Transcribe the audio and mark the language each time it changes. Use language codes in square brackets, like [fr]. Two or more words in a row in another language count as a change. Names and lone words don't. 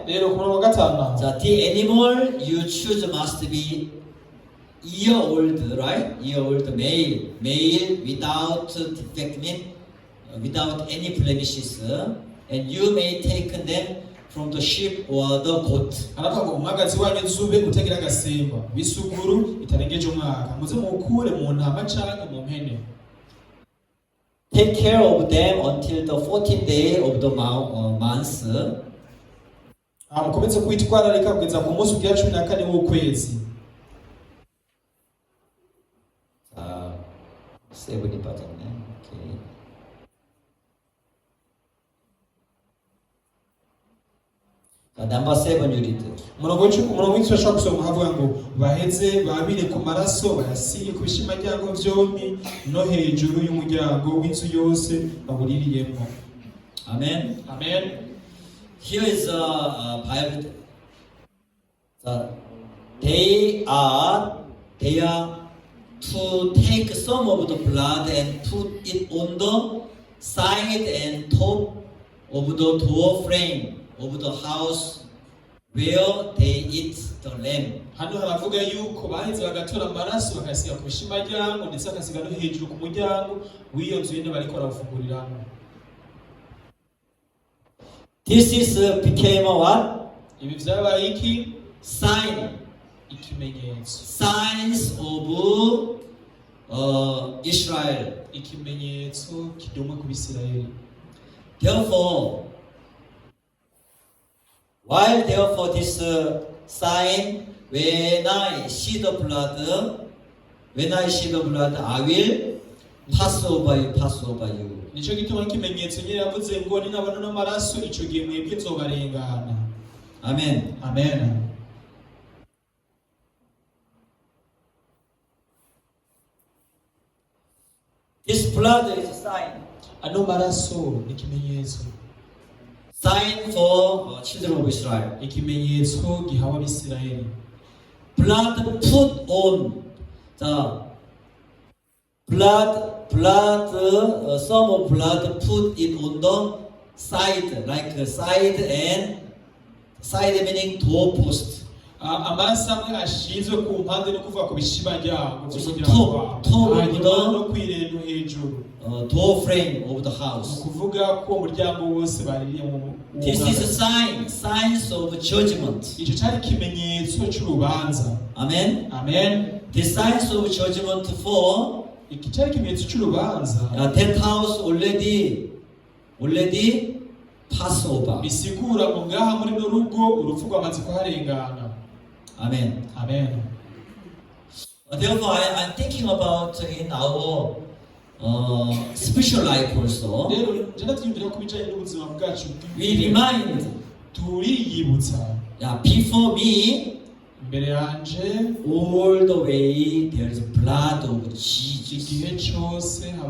[rn] rero ku murongo wa 5 [en] The animal you choose must be year old, right? Year old male, without defect, without any blemishes, and you may take them from the sheep or the goat. [rn] aravuga ngo umwagazi wanyu nzube utagira agasimba bisuguru itarengeje umwaka muze mukure mu ntama canke mu mpene. [en] Take care of them until the 14th day of the month. [rn] mukomeze kwitwararika kugeza ku munsi ugira 14 w'ukwezi. [ko] 7이 빠졌네. 오케이. 자, [en] number 7 you read. [rn] umurongo w'icumi ashobora gusoma havuga ngo baheze babire ku maraso bayasige ku bishimaryango vyompi no hejuru y'umuryango w'inzu yose babuririyemwo. Amen. Amen. [en] Here is a Bible. They are to take some of the blood and put it on the side and top of the door frame of the house where they eat the lamb. [rn] hano haravuga yuko baheze bagatora amaraso bakasiga ku bishimaryango ndetse bakasiga no hejuru ku muryango w'iyo nzu nyene bariko baravuguriramwo. [en] This is became a what? [rn] Ibi vyabaye iki? [en] Sign. [rn] Ikimenyetso. [en] Signs of Israel. [rn] Ikimenyetso kidumwe ku Bisirayeli. [en] Therefore, this sign, when I see the blood, I will pass over you. [rn] Nico gituma ikimenyetso nyene yavuze ngo ninabona n'amaraso ico gihe mwebwe nzobarengana. Amen. Amen. [en] This blood is a sign. [rn] Ano maraso ni ikimenyetso. [en] Sign for children of Israel. [rn] Ikimenyetso gihawa Abisirayeli. [en] Blood put on the some of blood put it on the side, like side meaning doorpost. [rn] Amaraso amwe ashinzwe ku mpande no kuva ku bishimaryango top no kwireno hejuru. [en] Door frame of the house. [rn] Kuvuga ko umuryango wose baririye mu. [en] This is a signs of judgment. [rn] Ico cyari ikimenyetso cy'urubanza. Amen. Amen. [en] The signs of judgment for [rn] iki cyari ikimenyetso cy'urubanza. [en] That house already pass over. [rn] Bisigura ngo ngaha muri no rugo urupfu rwamaze kuharengana. Amen. Amen. [en] Therefore, I'm thinking about in our spiritual life also. We remind. Before me, all the way there is blood of Jesus.